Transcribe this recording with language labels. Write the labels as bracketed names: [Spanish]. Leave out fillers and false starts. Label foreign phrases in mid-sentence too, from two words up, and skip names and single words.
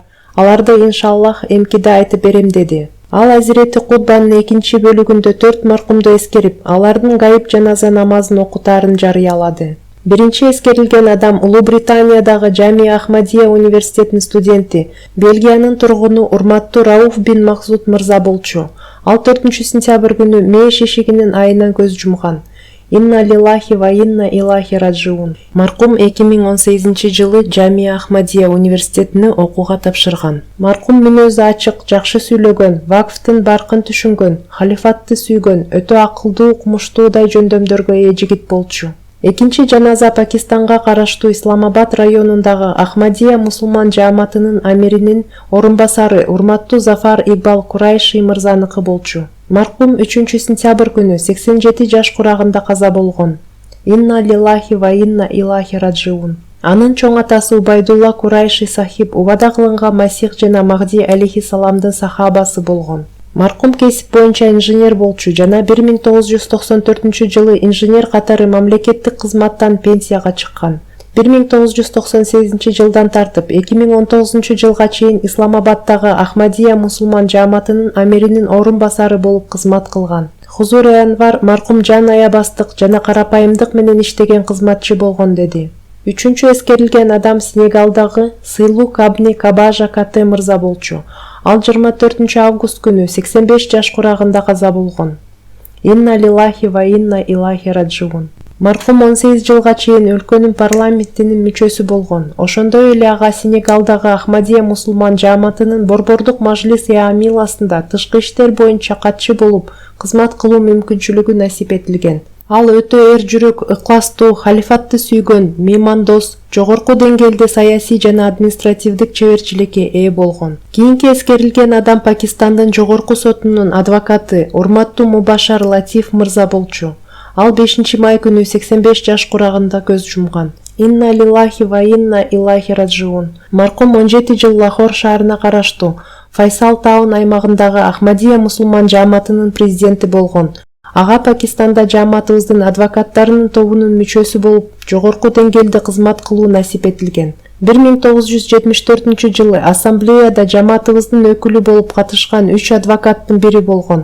[Kyrgyz] Аларды иншаллах эмкиде айтып берем деди. Ал Азирети Кутбанын 2 бөлүгүндө 4 маркумду эскерип, алардын гайып жаназа намазын окутаарын жарыялады. Биринчи эскерилген адам Улуу Британиядагы Жами Ахмадия университетинин студенти, Бельгиянын тургуну урматтуу Рауф бин Максуд мырза болчу. Ал 4-сентябрь күнү мээш эшигинин айынан көз жумган. [Arabic] إنا لله وإنا إليه راجعون. [Kyrgyz] Маркум 2018-жылы Жами Ахмадия университетине окууга тапшырган. Маркум мүнөзү ачык, жакшы сүйлөгөн, вакфтын баркын түшүнгөн, халифатты сүйгөн, өтө акылдуу, укмуштуудай жөндөмдөргө ээ жигит болчу. Экинчи жаназа Пакистанга караштуу Исламабад районундагы Ахмадия мусулман жааматынын амиринин орун басары урматтуу Зафар Игбал Курайши мырзаныкы болчу. Маркум 3-сентябрь күнү 87 жаш курагында каза болгон. [Arabic] إنا لله وإنا إليه راجعون. [Kyrgyz] Анын чоң атасы Убайдулла Курайши сахиб убада кылынган Масих жана Махди алейхиссаламдын сахабасы болгон. Маркум кесип боюнча инженер болчу жана 1994-жылы инженер катары мамлекеттик кызматтан пенсияга чыккан. 1998-жылдан тартып 2019-жылга чейин Исламабаддагы Ахмадия мусулман жааматынын амиринин орун басары болуп кызмат кылган. Хузур Анвар маркум жан аябастык жана карапайымдык менен иштеген кызматчы болгон деди. Үчүнчү эскерилген адам Сенегалдагы Сыйлук Абни Кабажа Кате мырза болчу. Ал 24-август күнү 85 жаш курагында каза болгон. [Arabic] إنا لله وإنا إليه راجعون. [Kyrgyz] Маркум 18 жылга чейин өлкөнүн парламентинин мүчөсү болгон. Ошондой эле ага Сенегалдагы Ахмадия мусулман жааматынын борбордук мажлис Амиласында тышкы иштер боюнча катчы болуп кызмат кылуу мүмкүнчүлүгү насип этилген. Ал өтө эр жүрөк, ыкластуу, халифатты сүйгөн, меймандос, жогорку деңгээлде саясий жана административдик чеберчиликке ээ болгон. Кийинки эскерилген адам Пакистандын жогорку сотунун адвокаты урматтуу Мубашар Латиф мырза болчу. Ал 5-май күнү 85 жаш курагында көз жумган. [Arabic] إنا لله وإنا إليه راجعون. [Kyrgyz] Маркум 17 жыл Лахор шаарына караштуу Файсал Таун аймагындагы Ахмадия мусулман жааматынын президенти болгон. Ага Пакистанда жааматыбыздын адвокаттарынын тобунун мүчөсү болуп, жогорку деңгээлде кызмат кылуу насип этилген. 1974-жылы ассамблеяда жааматыбыздын өкүлү болуп катышкан 3 адвокаттын бири болгон.